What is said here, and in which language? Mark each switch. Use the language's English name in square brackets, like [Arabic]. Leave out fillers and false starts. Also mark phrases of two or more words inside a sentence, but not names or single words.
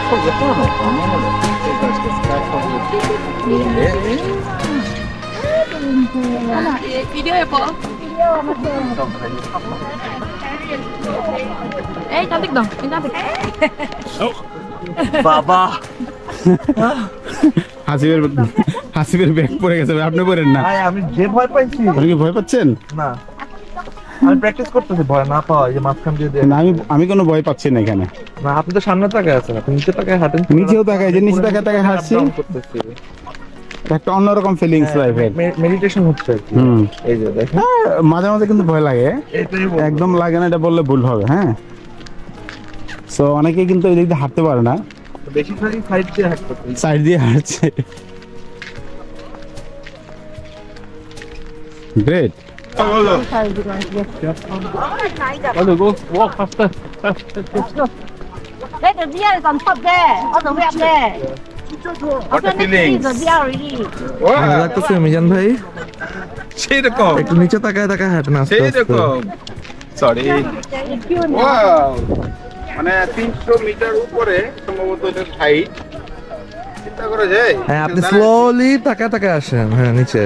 [Korean] 비디오 예뻐. 에이, [Indonesian] cantik dong. Ini cantik. [Bangla] বাবা হাসিবের ব্যাগ পড়ে গেছে আপনি পড়েন না ভাই আমি যে ভয় পাইছি আপনি কি ভয় পাচ্ছেন না আমি প্র্যাকটিস করতেছি ভয় না পাওয়া এই যে মাঝখান দিয়ে না আমি কোনো ভয় পাচ্ছি না এখানে না আপনি তো সামনে তাকায় আছেন আপনি নিচে তাকায় হাঁটেন নিচেও তাকায় যে নিচে তাকায় হাসছি করতেছি একটা অন্যরকম ফিলিংস লাইফের মেডিটেশন হচ্ছে আর কি এই যে দেখেন মাঝে মাঝে কিন্তু ভয় লাগে এটাই একদম লাগে না এটা বললে ভুল হবে হ্যাঁ সো অনেকে কিন্তু এই দিক দিয়ে হাঁটতে পারে না বেশিরভাগই সাইড দিয়ে হাঁটতেছি সাইড দিয়ে হাঁটছে গ্রেট [English] Hello, go walk faster. Hey, the deer is on top there. All the way up there. What a feeling The deer already. [Bangla] ভালো লাগতেছে মিজান ভাই সেই রকম একটু নিচে তাকায় তাকায় হাঁটেন আস্তে সেই আস্তে রকম সরি ওয়াও মানে 300 মিটার উপরে সম্ভবত এটা হাইট চিন্তা করা যায় হ্যাঁ আপনি স্লোলি তাকায় তাকায় আসেন হ্যাঁ নিচে